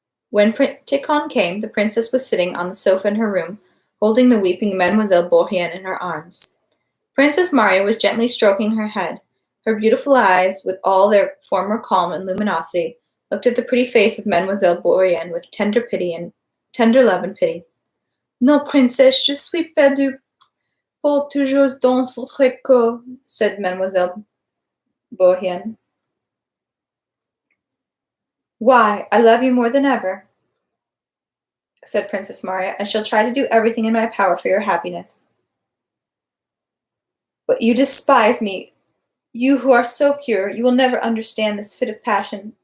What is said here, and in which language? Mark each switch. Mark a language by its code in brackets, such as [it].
[en] When Tikhon came, the princess was sitting on the sofa in her room, holding the weeping Mademoiselle Bourrienne in her arms. Princess Maria was gently stroking her head. Her beautiful eyes, with all their former calm and luminosity, looked at the pretty face of Mademoiselle Bourienne with tender love and pity. [fr] Non, princesse, je suis perdue pour toujours dans votre corps, [en] said Mademoiselle Bourienne. Why, I love you more than ever, said Princess Maria, and shall try to do everything in my power for your happiness. But you despise me. You who are so pure, you will never understand this fit of passion.